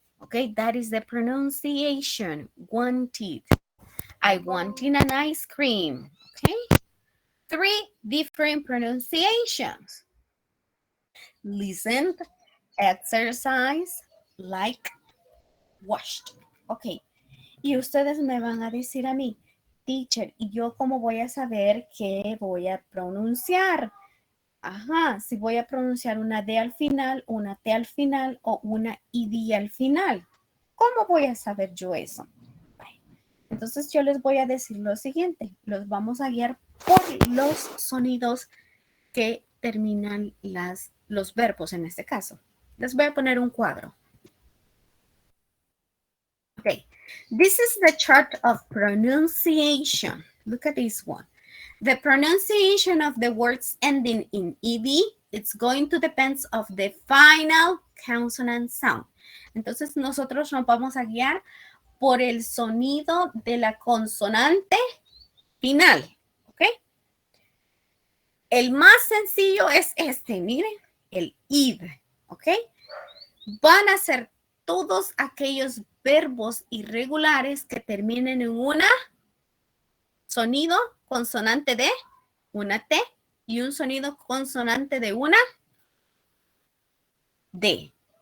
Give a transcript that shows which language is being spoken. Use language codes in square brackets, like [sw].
[en] Okay, that is the pronunciation. Wanted. I wanted an ice cream. Okay. 3 different pronunciations. Listened, exercise, like, washed. Ok. [es] Y ustedes me van a decir a mí, teacher, ¿y yo cómo voy a saber qué voy a pronunciar? Ajá, si voy a pronunciar una D al final, una T al final o una ID al final. ¿Cómo voy a saber yo eso? Entonces yo les voy a decir lo siguiente. Los vamos a guiar por los sonidos que terminan los verbos en este caso. Les voy a poner un cuadro. [en] Okay. This is the chart of pronunciation. Look at this one. The pronunciation of the words ending in ED, it's going to depend of the final consonant sound. [es] Entonces nosotros nos vamos a guiar por el sonido de la consonante final. ¿Ok? El más sencillo es este, miren, el id. ¿Ok? Van a ser todos aquellos verbos irregulares que terminen en una sonido consonante de una T y un sonido consonante de una D.